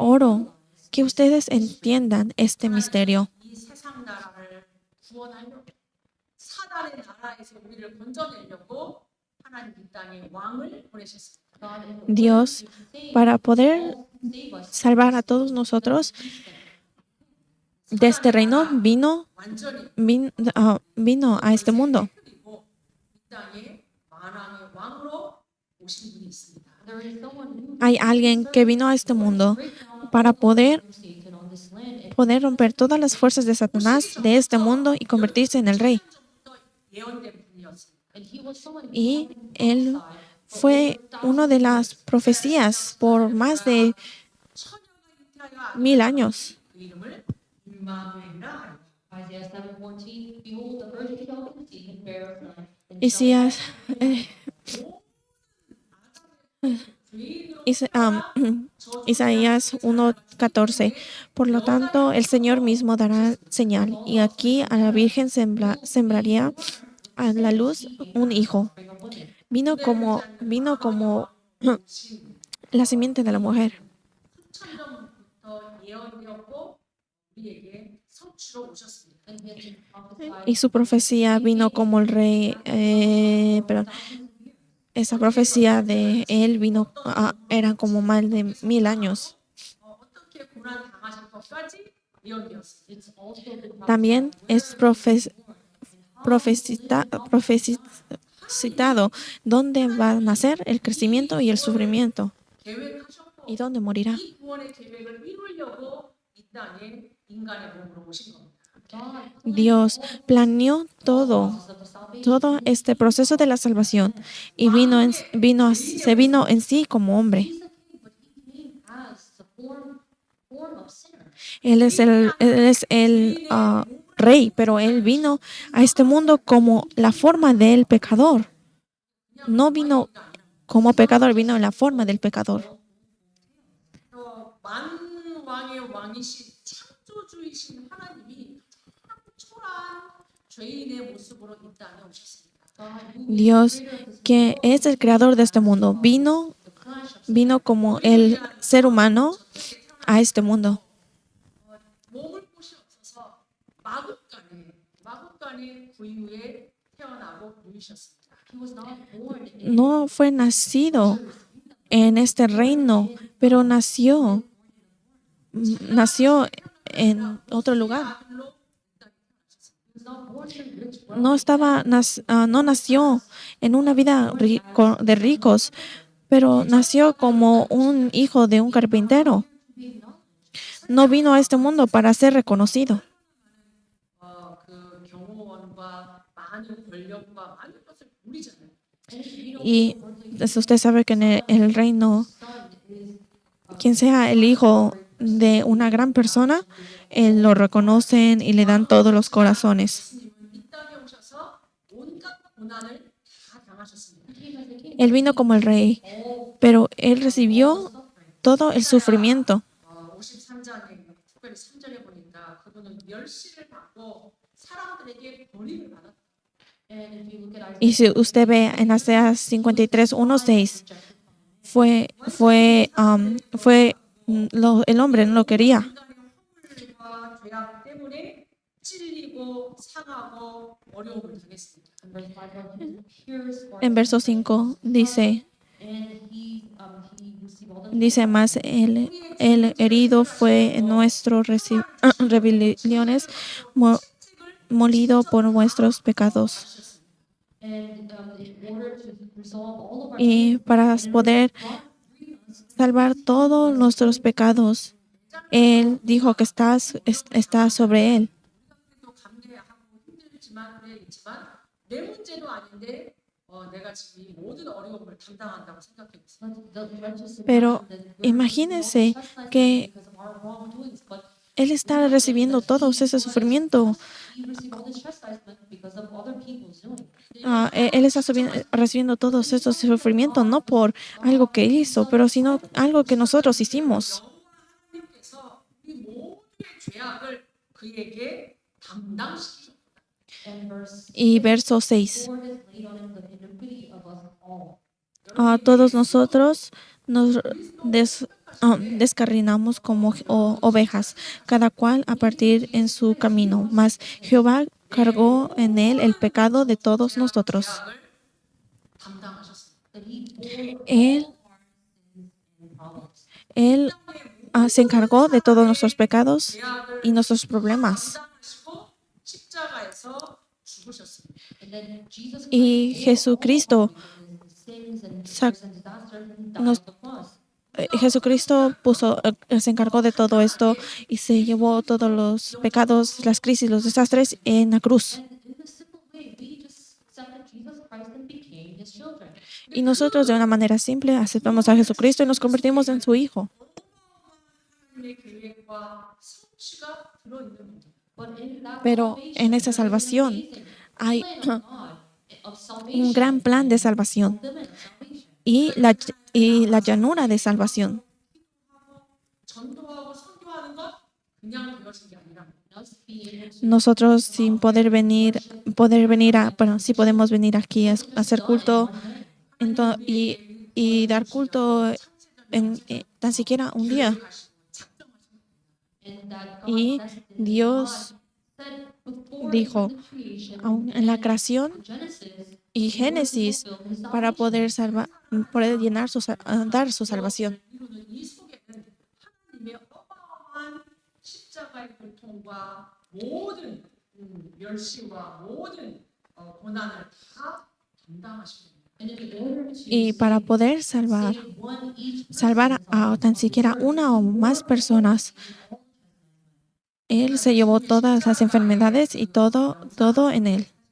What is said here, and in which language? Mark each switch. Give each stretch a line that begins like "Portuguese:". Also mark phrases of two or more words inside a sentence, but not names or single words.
Spanish: Oro que ustedes entiendan este misterio.
Korean: 이 세상 나라를 구원하려고 사단의 나라에서 우리를 건져내려고 하나님 이 땅에 왕을 보내셨습니다.
English: God in
Spanish: Dios, para poder
English: save us.
Spanish: salvar a todos nosotros, de este reino
Korean: 완전히
Spanish: vino a este mundo.
Korean: 그리고 이 땅에 만왕의 왕으로 오신 분이 있습니다.
English: There is someone who
Spanish: Hay alguien que vino a este mundo para poder
English: Satan on this land, and
Spanish: romper todas las fuerzas de Satanás de este mundo y convertirse en el rey.
Korean: 전부터 예언된 분이었습니다.
English: he was someone who
Spanish: Y él fue una de las profecías por más de
Korean: 처녀가 잉태하여
Spanish: 1000 años.
Korean: 그 이름을 임마누엘이라 하리라.
English: Isaiah 7:14, behold, the virgin shall conceive and bear a son, and
Spanish: Isaías,
Korean: 죄인으로
Spanish: Isaías 1:14. Por lo tanto, el Señor mismo dará señal, y aquí a la Virgen sembraría a la luz un hijo. Vino como la simiente de la mujer.
Korean: 수천 년부터 예언되었고 우리에게 성취로 오셨습니다.
English: and he has been prophesied
Spanish: Y su profecía vino como el rey, esa profecía de él vino, era como más de 1000 años.
Korean: 어떻게 고난 당하실 것까지 예언되었습니다.
English: it's also been
Spanish: También es profetizado dónde va a nacer el crecimiento y el sufrimiento
Korean: 계획하셨고
Spanish: y dónde morirá.
Korean: 이 구원의 계획을 이루려고 이 땅에 인간의 몸으로 오신 겁니다.
Spanish: Dios planeó todo este proceso de la salvación y se vino en sí como hombre.
English: but he came as the form of sinner.
Spanish: Él es el rey, pero él vino a este mundo como la forma del pecador. No vino como pecador, vino en la forma del pecador.
Korean: 만왕의 왕이신 창조주이신 하나님이 초라한 죄인의 모습으로 이 땅에 오셨습니다.
Spanish: Dios, que es el creador de este mundo, vino como el ser humano a este mundo.
Korean: 몸을 곳이 없어서 마국간의 구유에 태어나고 누이셨습니다.
English: He was not born in
Spanish: No fue nacido en este reino, pero nació en otro lugar.
Korean: 아들로 이 땅에 태어나셨습니다.
English: he was not born in rich
Spanish: No nació en una vida de ricos, pero nació como un hijo de un carpintero. No vino a este mundo para ser reconocido.
Korean: 그 경호원과 많은 권력과 많은 것을 누리잖아요.
Spanish: Y usted sabe que en el reino, quien sea el hijo de una gran persona, él lo reconocen y le dan todos los corazones.
Korean: 예수님은 이 땅에 오셔서 온갖 고난을 다 당하셨습니다.
Spanish: Él vino como el rey, pero él recibió todo el sufrimiento.
Korean: 53장에 특별히 3절에 보니까 그분은 멸시를 받고 사람들에게 버림을 받았다.
English: and if you look at Isaiah
Spanish: Y si usted ve en Isaías 53:1-6, el hombre no lo quería.
Korean: 인간의 허물과 죄악 때문에 찔리고 상하고 어려움을 당했습니다.
English: in verse 5, here's what
Spanish: En verso 5 dice,
English: and he received all the
Spanish: más el herido fue en nuestras rebeliones, molido por nuestros pecados.
English: and in order to resolve all of our
Spanish: Y para poder salvar todos nuestros pecados, él dijo que está sobre él.
Korean: 또 감내하고 힘들지만 그래 있지만 내 문제도 아닌데 내가 지금 이 모든 어려움을 담당한다고 생각했어요.
Spanish: Pero imagínense que él está recibiendo todo ese sufrimiento. Él está recibiendo todos esos sufrimientos no por algo que hizo, pero sino algo que nosotros hicimos.
Korean: 하나님께서 이 모두의 죄악을 그에게 담당시키셨다.
Spanish: Y verso 6. Todos nosotros nos descarrinamos como ovejas, cada cual a partir en su camino. Mas Jehová cargó en él el pecado de todos nosotros.
Korean: 죄악을 담당하셨습니다.
Spanish: Él se encargó de todos nuestros pecados
Korean: 죄악을
Spanish: y nuestros problemas.
Korean: 감당하시고 십자가에서 죽으셨습니다.
English: And then Jesus
Spanish: Y Christ Jesucristo,
English: sins and sac- and disaster and died nos- on the cross.
Spanish: Jesucristo se encargó de todo esto y se llevó todos los pecados, las crisis, los desastres en la cruz.
English: And in a simple way, we just accepted Jesus Christ and became his children.
Spanish: Y nosotros de una manera simple aceptamos a Jesucristo y nos convertimos en su Hijo.
Korean: 하나님의 계획과 성취가 들어있는 겁니다.
English: But in that
Spanish: Pero en esa
English: salvation,
Spanish: salvación hay
English: plan of God of salvation,
Spanish: un gran plan de salvación
English: fulfillment of salvation.
Spanish: y la llanura de salvación.
Korean: 전도하고 선교하는 것 그냥 되어진 게 아니라
English: Us being able to
Spanish: Nosotros sin poder venir sí podemos venir aquí a hacer culto y dar culto en tan siquiera un día.
English: and that God
Spanish: Y
English: destined,
Spanish: Dios
English: God said before
Spanish: dijo,
English: in the creation,
Spanish: aún en la creación Genesis, y Génesis,
English: fulfill his
Spanish: para
English: salvation.
Spanish: poder dar su salvación.
Korean: 이루는 이 속에는 하나님의 어마어마한 십자가의 고통과 모든 멸시와 모든 고난을 다 감당하신 겁니다.
English: And in order to
Spanish: Y para poder salvar
English: save one each
Spanish: a tan siquiera una o más personas, Él se llevó todas las enfermedades y todo en Él.